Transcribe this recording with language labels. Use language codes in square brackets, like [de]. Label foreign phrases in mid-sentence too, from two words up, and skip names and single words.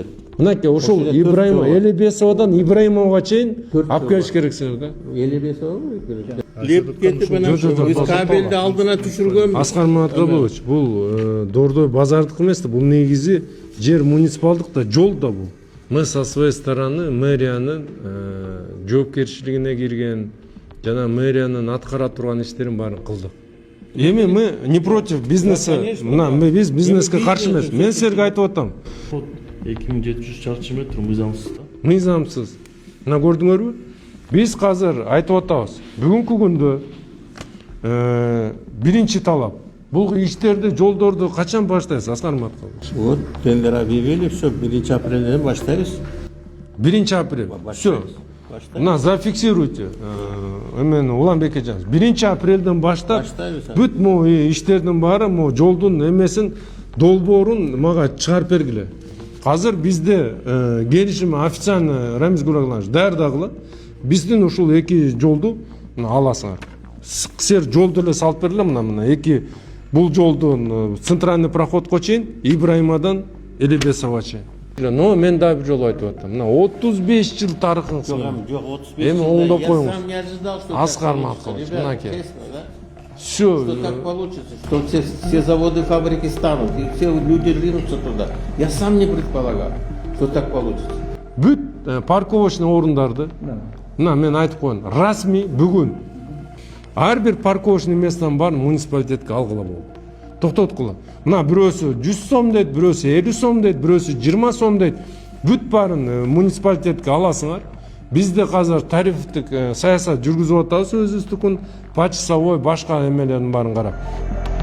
[ky] Мынакей ушул Ибраим Элебесовадан Ибраимовго чейин алып келиш керексиз да. Элебесовго леп кетип анан биз кабелди алдына түшүргөн. Аскар Маткалович, бул Дордой базардык эмес да, бул негизи жер муниципалдык да, жол да бул. [ru] Мы со своей стороны [ky] мэриянын жоопкерчилигине кирген жана мэриянын аткара турган иштерин баарын кылдык. [ru] Эми мы не против бизнеса. [ky] Мына биз бизнеске каршы эмес. Мен силерге айтып атам. 2700 чарчы метр мыйзамсыз да. Мыйзамсыз. Мына көрдүңөрбү? Биз азыр айтып атабыз. Бүгүнкү күндө биринчи талап. Бул иштерди, жолдорду качан баштайсыз, Аскар Маткалович? [ru] Вот тендер объявили, все, 1 [ky] апрелден баштайбыз. [ru] 1 апрель. Все. Мына зафиксируйте. [ky] Эмен Уланбек эженович, 1 апрелден баштап бүт могу иштердин баары могу жолдун эмесин долбоорун мага чыгарып бергиле. Азыр бизде келишим официально Рамиз Гулагланович даярдагыла. Биздин ушул эки жолду аласыңар. Силер жолду эле салып бергиле, мына эки бул жолдун [ru] центральный проходко [ky] чейин, Ибраимадан Элебесовго чейин. Но мен да бир жолу айтып атам. Мына 35 жыл тарыхың. Жок, 35 Эми оңдоп коюңуз. [ru] Я сам не ожидал, что [ky] Аскар Маткалович, мынакей. [ru] Что так получится, что все заводы, фабрики станут, и все люди ринутся туда. Я сам не предполагал, что так получится. [ky] Бүт парковочный орундарды, мына мен айтып коеюн, расмий бүгүн ар бир [ru] парковочный местанын [ky] баарын муниципалитетке алгыла болду. Токтоткула. Мына бирөөсү 100 сом дейт, бирөөсү 50 сом дейт, бирөөсү 20 сом дейт. Бүт баарын муниципалитетке аласыңар. Бизде азыр тарифтик саясат жүргүзүп атабыз өзүбүздүкүн, почасовой башка эмелердин баарын карап.